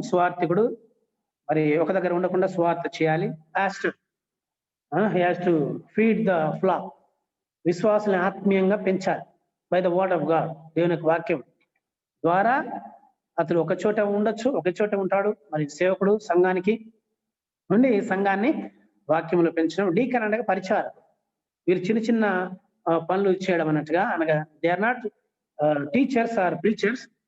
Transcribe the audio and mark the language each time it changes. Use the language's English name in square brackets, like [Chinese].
[Telugu] సువార్థికుడు మరి ఒక దగ్గర ఉండకుండా సువార్త చేయాలి. [English] Pastor he has to feed the flock. [Telugu] విశ్వాసాలను ఆత్మీయంగా పెంచాలి [English] By the word of God. [Telugu] దేవుని యొక్క వాక్యం ద్వారా అతను ఒక చోట ఉండొచ్చు, ఒక చోట ఉంటాడు. మరి సేవకుడు సంఘానికి నుండి సంఘాన్ని వాక్యంలో పెంచడం. డీకన్ అనగా పరిచారం. వీరు చిన్న పనులు చేయడం అన్నట్టుగా, అనగా [English] They are not teachers or preachers.